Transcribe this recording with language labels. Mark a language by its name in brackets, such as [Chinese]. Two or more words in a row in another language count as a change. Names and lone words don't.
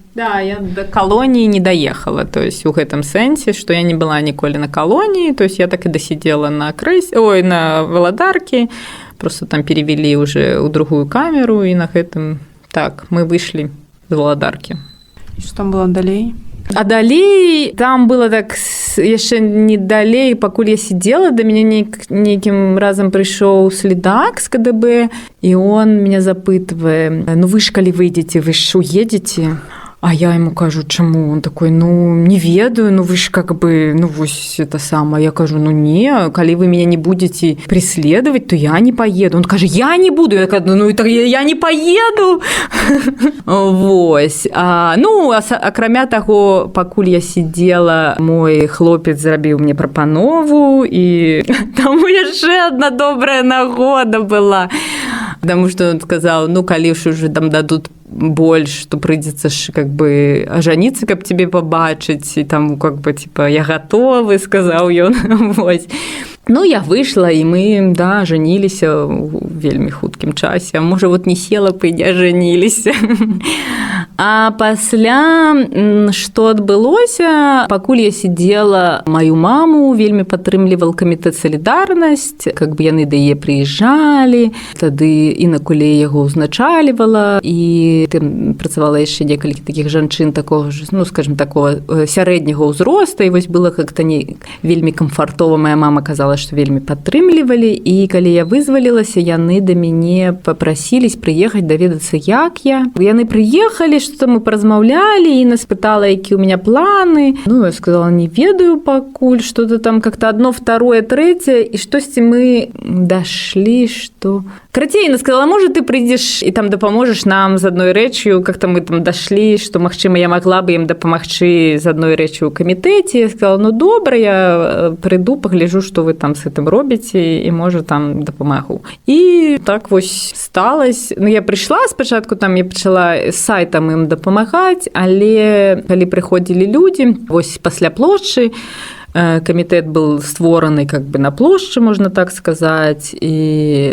[Belarusian] Да, я до калоніі не даехала, [Russian] то есть [Belarusian] у гэтым сэнсе, што я не была ніколі на калоніі, [Russian] то есть [Belarusian] я так і дасидела на на Валадаркі, просто там перевели уже ў другую камеру, і на гэтым, так, мы выйшлі з Валадаркі. І што там было далей? А далей там было так яшчэ не далей, пакуль я сидела, да мяне нейкім разам прыйшоў следак з КДБ, і [Russian] он меня [Belarusian] запытвае: ну вы ж калі выйдзеце, вы ж уедзеце? А я ему кажу, чему? [Russian] Он такой, ну, [Belarusian] не ведаю, [Russian] ну, вы ж как бы, ну, вось это самое. Я кажу, ну, не, коли вы меня не будете преследовать, то я не поеду. Он каже, я не буду. Я кажу, ну, я не поеду. [Belarusian] Вось. Ну, акрамя таго, пакуль я сидела, мой хлопец зрабіў мне прапанову, і таму яшчэ одна добрая нагода была. [Russian] Потому что он сказал, ну, калі ж уже там дадут больше, то придется ж как бы ожениться, каб тебе побачить, и там как бы типа я готовы, сказал он. Вот. Ну, я вышла, и мы, да, женились в [Belarusian] вельмі хуткім часе. [Russian] А может, вот не села бы и не женились. [Belarusian] А пасля, што адбылося, пакуль я сидела, мою маму вельмі падтрымлівал камітэт «Салідарнасць», [Russian] как бы [Belarusian] яны да яе прыязджалі, тады Інна Кулей яго ўзначальвала, і там працавала яшчэ некалькі такіх жанчын такога ж, ну, скажем, такого сярэдняга ўзроста, і вось было как-то не вельмі камфартова. Моя мама казала, што вельмі падтрымлівалі, і калі я вызвалілася, яны да мяне папрасілись прыехаць даведацца, як я. Яны прыехалі, что мы поразмаўлялі, і нас пытала, якія [Russian] у меня [Belarusian] планы. Ну, я сказала, не ведаю пакуль, [Russian] что-то там как-то одно, второе, третье, и штосьці мы дошли, что... [Belarusian] Карацей, [Russian] она сказала, может, [Belarusian] ты прыйдзеш і там дапаможаш нам з адной рэчью, [Russian] как-то мы там дошли, что, [Belarusian] магчыма, я могла бы ім дапамагчы з адной рэчью ў камітэце. Я сказала, ну, добра, я прыйду, пагляджу, [Russian] что вы там с этим [Belarusian] робіце, і, можа, там дапамагу. І так вось сталось. Ну, я прыйшла спачатку, там я пачала з сайтам ім дапамагаць, але калі прыходзілі людзі, вось пасля плошчы, Камітэт был створаны [Russian] как бы [Belarusian] на плошчы, можна так сказаць, і